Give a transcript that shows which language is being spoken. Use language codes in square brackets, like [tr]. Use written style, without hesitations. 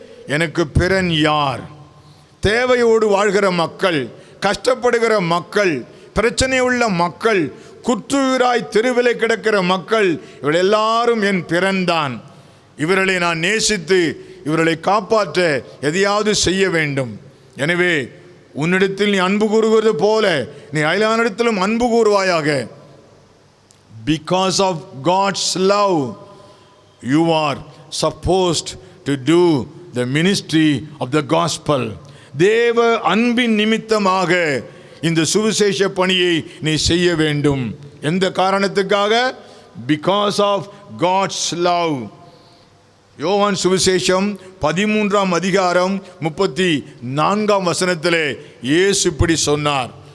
[ta] எனக்கு பிறன் யார்? தேவையோடு வாழ்கிற மக்கள், கஷ்டப்படுகிற மக்கள், பிரச்சனை உள்ள மக்கள், குற்றுயிராய் தெருவிலே கிடக்கிற மக்கள், இவர்கள் எல்லாரும் என் பிறன்தான். இவர்களை நான் நேசித்து இவர்களை காப்பாற்ற எதையாவது செய்ய வேண்டும். எனவே உன்னிடத்தில் நீ அன்பு கூறுவது போல நீ அயலானிடத்திலும் அன்பு கூறுவாயாக. [en] Because of God's love, you are supposed to do the ministry of the gospel. [ta] தேவ அன்பின் நிமித்தமாக இந்த சுவிசேஷ பணியை நீ செய்ய வேண்டும். எந்த காரணத்துக்காக? [en] Because of God's love. [ta] யோவான் சுவிசேஷம் 13ஆம் அதிகாரம் 34ஆம் வசனத்திலே இயேசு இப்படி சொன்னார்.